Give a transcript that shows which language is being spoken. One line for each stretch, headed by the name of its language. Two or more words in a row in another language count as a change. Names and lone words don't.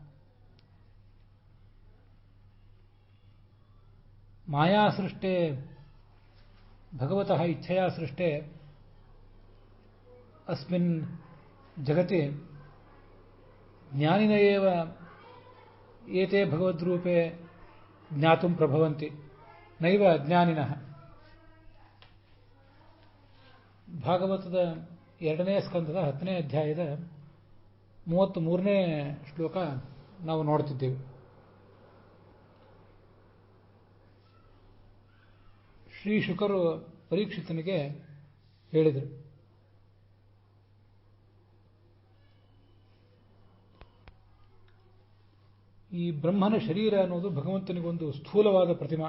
Sanskrit: मायासृष्टे भगवतः इच्छया सृष्टे अस्मिन् जगति ज्ञानिन एव एते भगवद्रूपे ज्ञातुं प्रभवन्ति, नैव अज्ञानिनः.
Kannada: ಭಾಗವತದ 2ನೇ ಸ್ಕಂದದ 10ನೇ ಅಧ್ಯಾಯದ 33ನೇ ಶ್ಲೋಕ ನಾವು ನೋಡ್ತಿದ್ದೇವೆ. ಶ್ರೀ ಶುಕರು ಪರೀಕ್ಷಿತನಿಗೆ ಹೇಳಿದರು, ಈ ಬ್ರಹ್ಮನ ಶರೀರ ಅನ್ನೋದು ಭಗವಂತನಿಗೊಂದು ಸ್ಥೂಲವಾದ ಪ್ರತಿಮಾ.